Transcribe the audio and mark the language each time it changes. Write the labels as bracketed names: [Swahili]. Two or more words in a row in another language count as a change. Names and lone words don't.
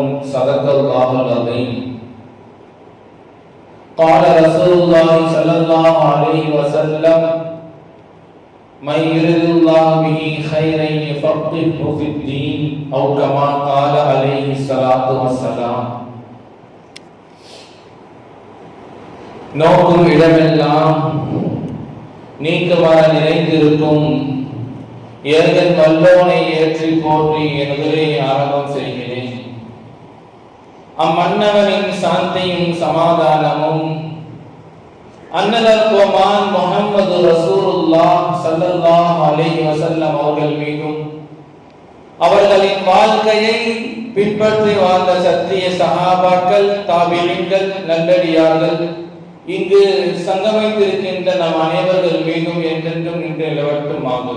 [Arabic] صدق الله العظيم. قال رسول الله صلى الله عليه وسلم: من يرد الله به خيرا يفقهه في الدين أو كما قال عليه الصلاة والسلام. [Tamil] நோக்கும் இடமெல்லாம் நீக்கவர நிறைந்திருக்கும் ஏகன் வல்லோனை ஏற்றி போற்றி என் உயிரை ஆரம்பம் செய்கிறேன். அம்மன்னவனின் சாந்தியும் சமாதானமும் அன்னதர் கோமான் முஹம்மது [Arabic] رسول الله صلى الله عليه وسلم [Tamil] அவர்கள் மீதும் அவர்களின் வாழ்க்கையை பின்பற்றி வாழ்ந்த சத்திய சஹாபாக்கள், தாபிஈன்கள், நல்லடியார்கள், இங்கு சங்கமித்திருக்கின்ற நம் அனைவர்கள் மீதும் என்றென்றும் நின்று நிலவட்டும் ஆகுக.